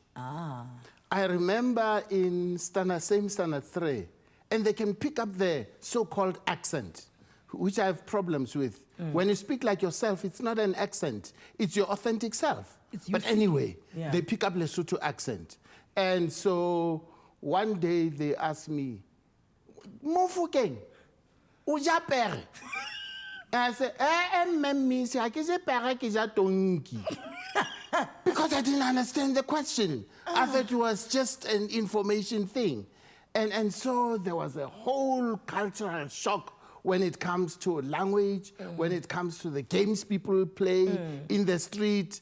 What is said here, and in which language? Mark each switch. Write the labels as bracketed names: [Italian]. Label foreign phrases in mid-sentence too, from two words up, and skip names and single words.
[English] I remember in same standard 3, and they can pick up the so-called accent, which I have problems with. When you speak like yourself, it's not an accent. It's your authentic self. But anyway, they pick up Lesotho accent. And so one day they asked me, [Southern Sotho] Mofokeng, uja pere? [English] And I said, because I didn't understand the question. I thought it was just an information thing. And so there was a whole cultural shock when it comes to language, when it comes to the games people play in the street.